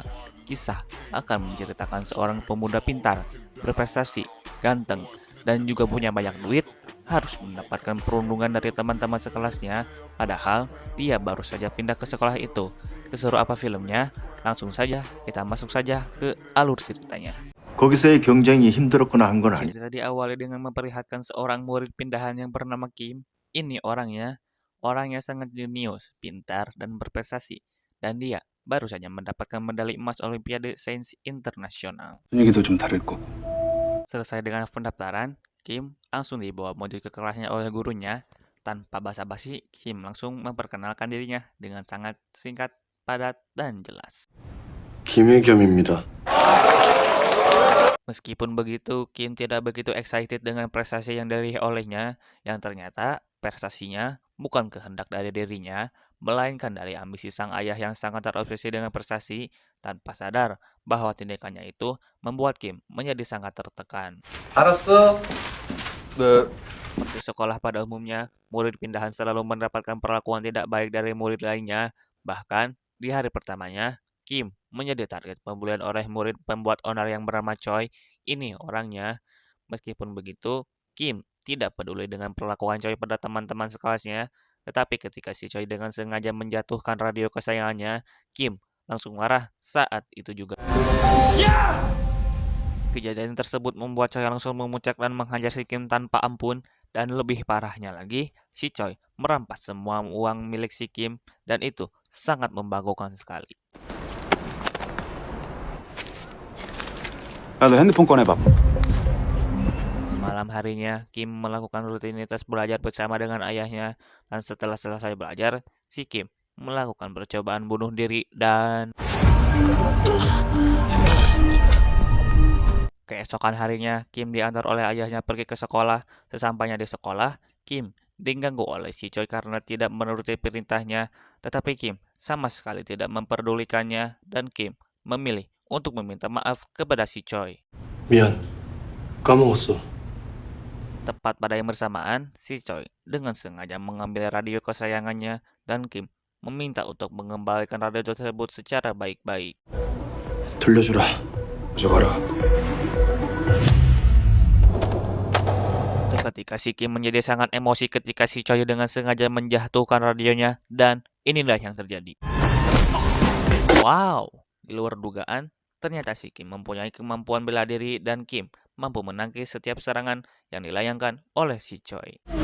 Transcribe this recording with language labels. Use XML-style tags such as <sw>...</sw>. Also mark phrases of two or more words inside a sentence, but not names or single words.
<id>Kisah akan menceritakan seorang pemuda pintar, berprestasi, ganteng, dan juga punya banyak duit harus mendapatkan perundungan dari teman-teman sekelasnya, padahal dia baru saja pindah ke sekolah itu. Keseru apa filmnya? Langsung saja kita masuk saja ke alur ceritanya.</id> <ko>거기서의 경쟁이 힘들었거나 한 건 아니.</ko> <id>Cerita diawali dengan memperlihatkan seorang murid pindahan yang bernama Kim. Ini orangnya sangat jenius, pintar, dan berprestasi. Dan dia baru saja mendapatkan medali emas Olimpiade Sains Internasional.</id> <ko>분위기도 좀 다르고.</ko> <id>Selesai dengan pendaftaran, Kim langsung dibawa menuju ke kelasnya oleh gurunya. Tanpa basa-basi, Kim langsung memperkenalkan dirinya dengan sangat singkat, padat, dan jelas.</id> <ko>김혜겸입니다.</ko> <id>Meskipun begitu, Kim tidak begitu excited dengan prestasi yang diraih olehnya, yang ternyata prestasinya bukan kehendak dari dirinya, melainkan dari ambisi sang ayah yang sangat terobsesi dengan prestasi, tanpa sadar bahwa tindakannya itu membuat Kim menjadi sangat tertekan.</id> <ko>알았어. 네.</ko> <id>Seperti sekolah pada umumnya, murid pindahan selalu mendapatkan perlakuan tidak baik dari murid lainnya. Bahkan, di hari pertamanya, Kim menjadi target pembulian oleh murid pembuat onar yang bernama Choi. Ini orangnya. Meskipun begitu, Kim tidak peduli dengan perlakuan Choi pada teman-teman sekelasnya. Tetapi ketika si Choi dengan sengaja menjatuhkan radio kesayangannya, Kim langsung marah saat itu juga. Kejadian tersebut membuat Choi langsung memuncak dan menghajar si Kim tanpa ampun. Dan lebih parahnya lagi, si Choi merampas semua uang milik si Kim dan itu sangat membanggakan sekali.</id> <ko>야, 너 핸드폰 꺼내봐.</ko> <id>Malam harinya, Kim melakukan rutinitas belajar bersama dengan ayahnya dan setelah selesai belajar, si Kim melakukan percobaan bunuh diri dan keesokan harinya, Kim diantar oleh ayahnya pergi ke sekolah. Sesampainya di sekolah, Kim diganggu oleh si Choi karena tidak menuruti perintahnya. Tetapi Kim sama sekali tidak memperdulikannya dan Kim memilih untuk meminta maaf kepada si Choi.</id> <ko>미안. 까먹었어.</ko> <id>Tepat pada yang bersamaan, si Choi dengan sengaja mengambil radio kesayangannya dan Kim meminta untuk mengembalikan radio tersebut secara baik-baik.</id> <ko>돌려주라. 가져가라.</ko> <id>Seketika si Kim menjadi sangat emosi ketika si Choi dengan sengaja menjatuhkan radionya dan inilah yang terjadi. Wow, di luar dugaan, ternyata si Kim mempunyai kemampuan bela diri dan Kim mampu menangkis setiap serangan yang dilayangkan oleh si Choi.</id>